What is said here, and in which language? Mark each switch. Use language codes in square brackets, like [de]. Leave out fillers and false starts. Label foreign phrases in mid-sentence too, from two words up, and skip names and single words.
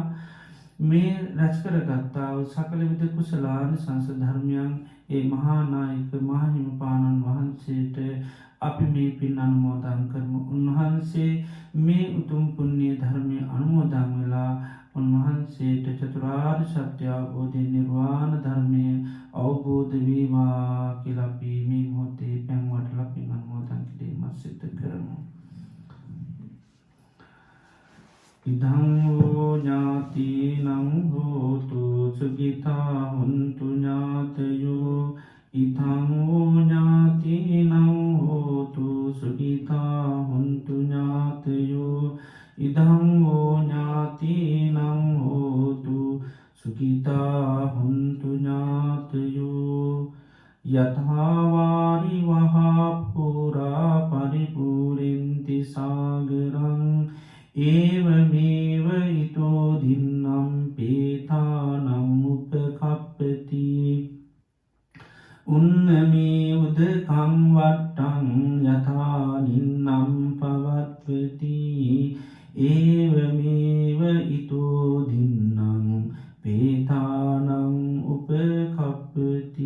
[si] මේ රැස් කරගත්තා වූ සකල විද කුසලාන සංස ධර්මයන් ඒ මහා නායක මහින්පාණන් වහන්සේට අපි මේ පින් අනුමෝදන් කරමු. උන්වහන්සේ මේ උතුම් පුණ්‍ය ධර්මයේ අනුමෝදන් වෙලා උන්වහන්සේට චතුරාර්ය සත්‍ය අවබෝධ නිර්වාණ ධර්මය අවබෝධ වේවා කියලා අපි මේ මොහොතේ පැන්වටලා පින් අනුමෝදන් කිරීම සිදු කරමු. [pi] ඉදං වූ ඥාතිනං හෝතු සුඛිතා හොන්තු ඥාතයෝ ඉදං වූ ඥාතිනං හෝතු සුඛිතා හොන්තු ඥාතයෝ ඉදං වූ ඥාතිනං හෝතු සුඛිතා හොන්තු ඥාතයෝ යථා වාරි වහා පුරා පරිපූර්ණන්ති සාගරං ඒවමේව ඊතෝ දින්නම් පේතානම් උපකප්පති උන්නමේ උදකං වට්ටං යථා නින්නම් පවත්වති ඒවමේව ඊතෝ දින්නම් පේතානම් උපකප්පති.